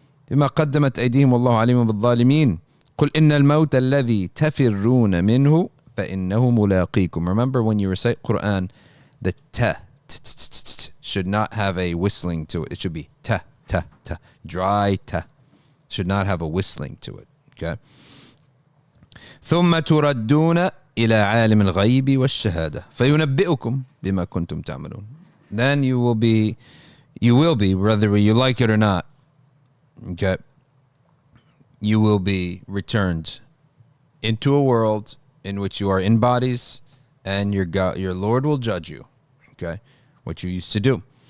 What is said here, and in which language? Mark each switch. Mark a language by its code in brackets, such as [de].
[ar] بما قدمت أيديهم والله عليم بالظالمين. قل إن الموت الذي تفرون منه فإنه ملاقيكم. [en] Remember, when you recite Quran, the ta should not have a whistling to it. It should be ta, dry ta. Should not have a whistling to it. Okay. [ar] ثم تردون إلى عالم الغيب والشهادة فينبئكم بما كنتم تعملون. [en] Then you will be, whether you like it or not, okay, you will be returned into a world in which you are in bodies, and your Lord will judge you, okay, what you used to do.